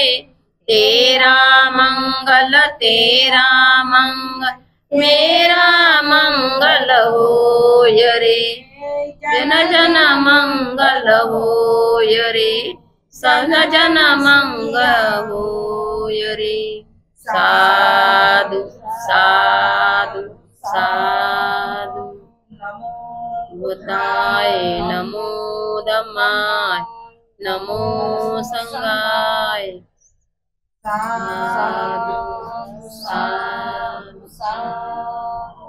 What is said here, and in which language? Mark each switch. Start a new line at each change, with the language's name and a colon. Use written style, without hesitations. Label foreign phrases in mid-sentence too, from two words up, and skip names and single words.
Hindi: तेरा मंगल, तेरा मंगल, मेरा मंगल होय रे। जन जन मंगल होय रे, सब जन मंगल होय रे।
Pali: साधु साधु साधु। बुद्धाय नमो धम्माय, नमो संघाय। साधु साधु साधु।